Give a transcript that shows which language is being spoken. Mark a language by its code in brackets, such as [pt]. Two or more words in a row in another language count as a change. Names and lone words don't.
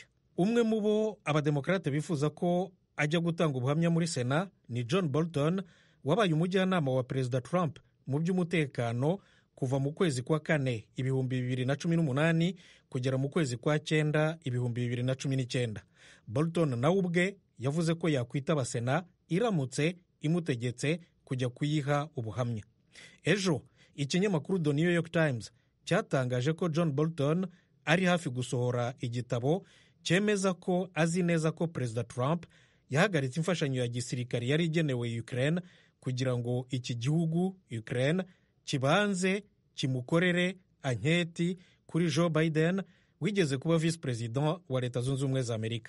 [rw] Umwe mu bo abademokrate bifuza ko ajya gutanga ubuhamya muri Sena ni John Bolton, wabaye umujyanama wa perezida Trump mu by'umutekano kuva mu kwezi kwa 4 2018 kugera mu kwezi kwa 9 2019. Bolton nawe ubwe yavuze ko yakwitaba Sena iramutse imutegetse kujya kuyiha ubuhamya. Ejo ikinyamakuru The New York Times cyatangaje ko John Bolton ari hafi gusohora igitabo cyemeza ko azi neza ko perezida Trump yahagaritse imfashanyo ya gisirikare yari igenewe Ukraine kugira ngo iki gihugu Ukraine kibanze kimukorere anketi kuri Joe Biden wigeze kuba [en] vice president [rw] wa Leta Zunze Ubumwe za Amerika.